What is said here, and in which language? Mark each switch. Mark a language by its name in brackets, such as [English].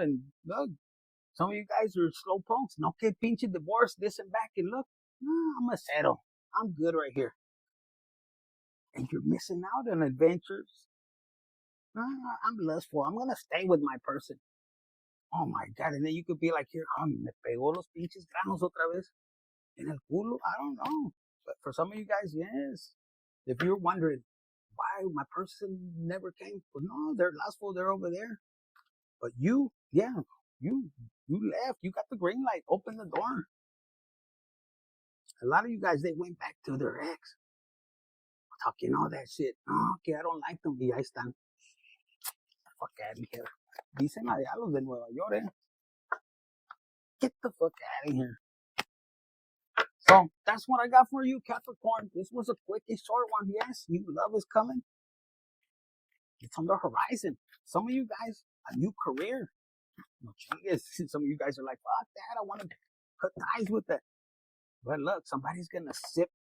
[English] And look, some of you guys are slow punks. [Spanish] No que pinche [English] divorce, this and back, and look, I'm gonna settle. I'm good right here. And you're missing out on adventures. I'm lustful. I'm gonna stay with my person. Oh my God. And then you could be like, here, [Spanish] me pegó los pinches granos otra vez en el culo. [English] I don't know. But for some of you guys, yes. If you're wondering why my person never came, well, no, they're lustful. They're over there. But you left. You got the green light. Open the door. A lot of you guys, they went back to their ex. Talking all that shit. No, que I don't like them. [Spanish] Y ahí están. [English] Fuck out of here. [Spanish] Dicen a los de Nueva York, eh. [English] Get the fuck out of here. So that's what I got for you, Capricorn. This was a quick and short one. Yes, new love is coming. It's on the horizon. Some of you guys, a new career. No changes. Some of you guys are like, fuck that. I want to cut ties with that. But look, somebody's going to sip